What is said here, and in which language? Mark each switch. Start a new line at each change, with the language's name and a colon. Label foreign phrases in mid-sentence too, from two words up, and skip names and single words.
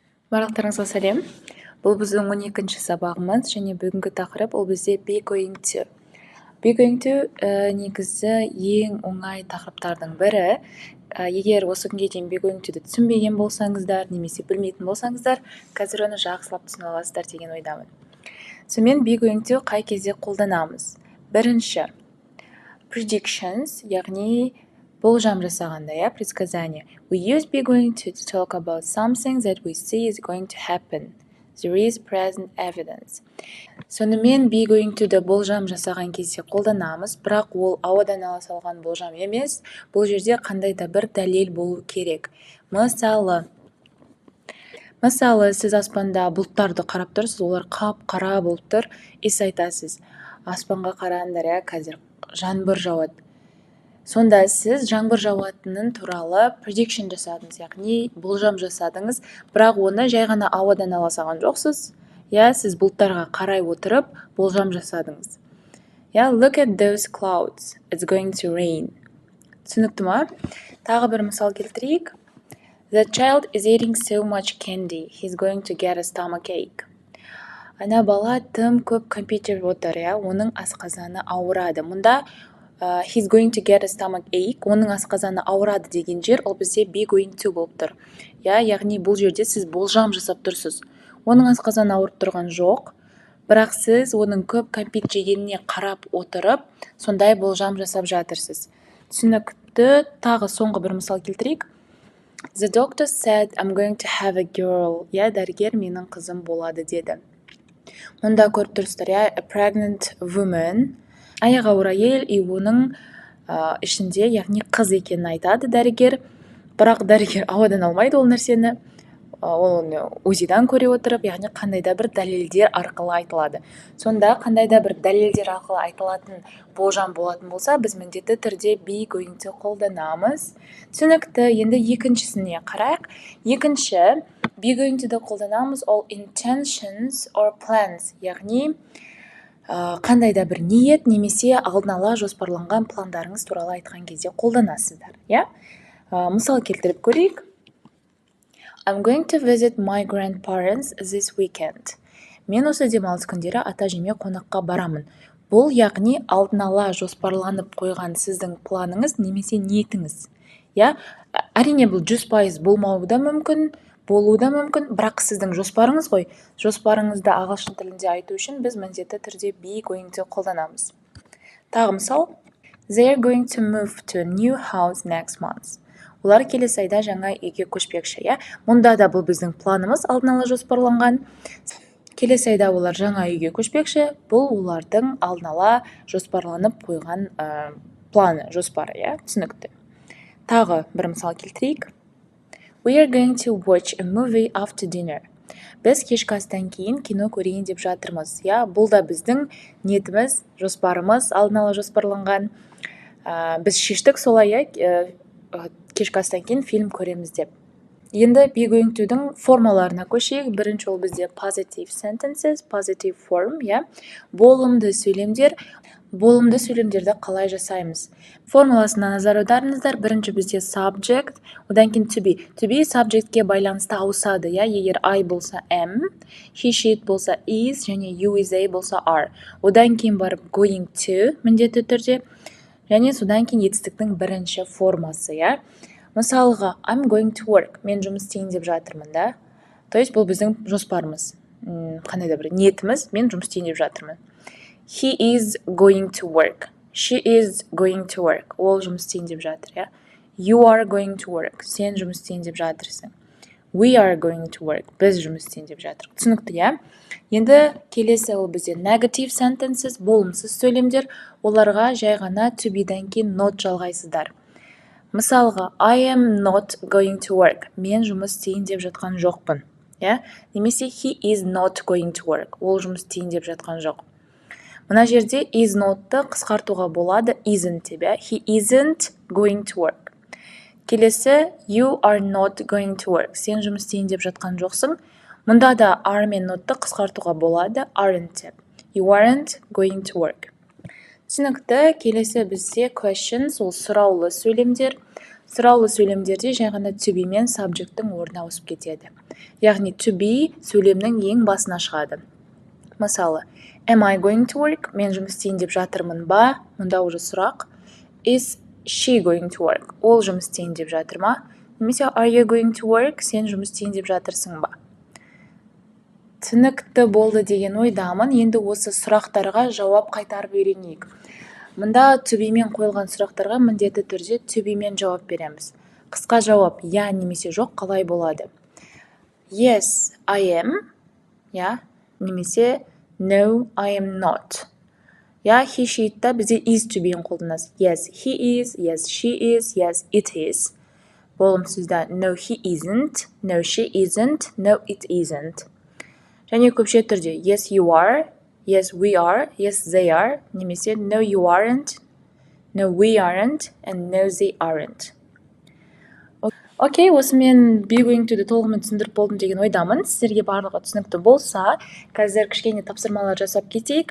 Kazakh: Барлықтарыңызға сәлем. Бұл біздің 12-ші сабағымыз және бүгінгі тақырып ол бізде
English: be going to. Be going to
Kazakh: негізі ең оңай тақырыптардың бірі. Егер осы күнге дейін
English: be going to-
Kazakh: ді түсінбеген болсаңыздар, немесе білмейтін болсаңыздар, қазір оны жақсылап түсіне аласыздар деген ойдамын. Сонымен
English: be going to
Kazakh: қай кезде қолданамыз? Бірінші, predictions, яғни болжам жасағанда, предсказание.
English: We use be going to talk about something that we see is going to happen. There is present evidence.
Kazakh: Сонымен
English: be going to-
Kazakh: ді болжам жасаған кезде қолданамыз, бірақ ол ауадан ала салған болжам емес. Бұл жерде қандай да бір дәлел болу керек. Мысалы, сіз аспанда бұлттарды қарап тұрсыз, олар қап-қара болып тұр, айтасыз. Аспанға қараңдар, қазір жаңбыр жауады. Сонда сіз жаңбыр жауатынын туралы prediction жасадыңыз, яғни болжам жасадыңыз, бірақ оны жай ғана ауадан ала салған жоқсыз. Сіз бұлттарға қарай отырып болжам жасадыңыз.
English: Look at those clouds. It's going to rain.
Kazakh: Түсінікті ма? Тағы бір мысал келтірейік.
English: The child is eating so much candy. He's going to get a stomachache.
Kazakh: Ана бала тым көп кәмпит жеп отыр, оның асқазаны ауырады.
English: Мұнда he's going to get a stomachache,
Kazakh: оның асқазаны ауырады деген жер, ол бізде
English: be going to
Kazakh: болып тұр. Яғни бұл жерде сіз болжам жасап тұрсыз. Оның асқазаны ауырып тұрған жоқ, бірақ сіз оның көп кәмпит жегеніне қарап отырып, сондай болжам жасап жатырсыз. Түсінікті. Тағы соңғы бір мысал келтірейік.
English: The doctor said I'm going to have a girl.
Kazakh: Дәрігер менің қызым болады деді. Мұнда көріп тұрсыздар,
English: a pregnant woman,
Kazakh: аяғы ауыр әйел, оның ішінде, яғни қыз екенін айтады дәрігер, бірақ дәрігер ауадан алмайды ол нәрсені, ол УЗИ-дан көре отырып, яғни қандай да бір дәлелдер арқылы айтылады. Сонда қандай да бір дәлелдер арқылы айтылатын болжам болатын болса, біз міндетті түрде
English: be going to
Kazakh: қолданамыз. Түсінікті. Енді екіншісіне қарайық. Екінші,
English: be going to-
Kazakh: ді қолданамыз, ол
English: intentions or plans,
Kazakh: яғни қандай да бір ниет немесе алдын ала жоспарланған пландарыңыз туралы айтқан кезде қолданасыздар. Мысал келтіріп көрейік.
English: I'm going to visit my grandparents this weekend.
Kazakh: Мен осы демалыс күндері ата-әжеме қонаққа барамын. Бұл яғни алдын ала жоспарланып қойған сіздің планыңыз немесе ниетіңіз. Әрине бұл 100% болмауы да мүмкін, болуы да мүмкін, бірақ сіздің жоспарыңыз ғой. Жоспарыңызды ағылшын тілінде айту үшін біз міндетті түрде
English: be going to
Kazakh: қолданамыз. Тағы мысал.
English: They are going to move to a new house next month.
Kazakh: Олар келесі айда жаңа үйге көшпекші. Мұнда да бұл біздің планымыз алдын ала жоспарланған. Келесі айда олар жаңа үйге көшпекші. Бұл олардың алдын ала жоспарланып қойған планы, жоспары. Түсінікті. Тағы бір мысал келтірейік.
English: We are going to watch a movie after dinner.
Kazakh: Біз кешкі астан кейін кино көрейін деп жатырмыз. Бұл да біздің ниетіміз, жоспарымыз, алдын ала жоспарланған. Біз шештік солай, кешкі астан кейін фильм көреміз деп. Енді
English: be going to-
Kazakh: дің формаларына көшейік. Бірінші ол бізде
English: positive sentences, positive form,
Kazakh: болымды сөйлемдер. Болымды сөйлемдерді қалай жасаймыз? Формуласына назар аударыңыздар. Бірінші бізде subject, одан кейін
English: to be. To be
Kazakh: subjectке байланысты ауысады. Егер I болса am,
English: he, she
Kazakh: болса is, және
English: you, is,
Kazakh: they болса are. Одан кейін барып
English: going to
Kazakh: міндетті түрде. Және содан кейін етістіктің бірінші формасы. Мысалға,
English: I'm going to work.
Kazakh: Мен жұмыс істейін деп жатырмын, да?
Russian: То есть
Kazakh: бұл біздің жоспарымыз. Қандай да бір ниетіміз, мен жұмыс істейін деп жатырмын.
English: He is going to work. She is going to work.
Kazakh: Ол жұмыс істейін деп жатыр,
English: You are going to work.
Kazakh: Сен жұмыс істейін деп жатырсың.
English: We are going to work.
Kazakh: Біз жұмыс істейін деп жатыр. Түсінікті, Енді келесі ол бізде
English: negative sentences,
Kazakh: болымсыз сөйлемдер. Оларға жай ғана
English: to be-
Kazakh: дан кейін not жалғайсыздар. Мысалға,
English: I am not going to work.
Kazakh: Мен жұмыс істейін деп жатқан жоқпын.
English: Немесе he is not going to work.
Kazakh: Ол жұмыс істейін деп жатқан жоқ. Мына жерде
English: is not-
Kazakh: ты қысқартуға болады isn't деп.
English: He isn't going to work. Келесі, you are not going to work.
Kazakh: Сен жұмыс істейін деп жатқан жоқсың. Мұнда да are мен not-ты қысқартуға болады aren't деп.
English: You aren't going to work.
Kazakh: Түсінікті. Келесі бізде questions, ол сұраулы сөйлемдер. Сұраулы сөйлемдерде жай ғана
English: to be
Kazakh: мен subject'тің орнына ауысып кетеді. Яғни
English: to be
Kazakh: сөйлемнің ең басына шығады. Мысалы,
English: am I going to work?
Kazakh: Мен жұмыс істейін деп жатырмын ба? Мұнда уже сұрақ.
English: Is she going to work?
Kazakh: Ол жұмыс істейін деп жатыр ма?
English: Немесе are you going to work?
Kazakh: Сен жұмыс істейін деп жатырсың ба? Түсінікті болды деген ойдамын. Енді осы сұрақтарға жауап қайтарып үйренейік. Мұнда
English: to be
Kazakh: мен қойылған сұрақтарға міндетті түрде
English: to be
Kazakh: мен жауап береміз. Қысқа жауап я немесе жоқ қалай болады?
English: Yes, I am.
Kazakh: Я немесе
English: no, I am not.
Kazakh: Я
English: he she
Kazakh: та бізде
English: is to be'ін
Kazakh: қолданасыз.
English: Yes, he is, yes, she is, yes, it is. Болымсызда no, he isn't, no, she isn't, no, it isn't.
Kazakh: Және көпше түрде
English: yes, you are, yes, we are, yes, they are, немесе no, you aren't, no, we aren't, and no, they aren't.
Kazakh: Окей, осымен
English: be going to-
Kazakh: ді толығымен түсіндіріп болдым деген ойдамын. Сіздерге барлығы түсінікті болса, қазір кішкене тапсырмалар жасап кетейік.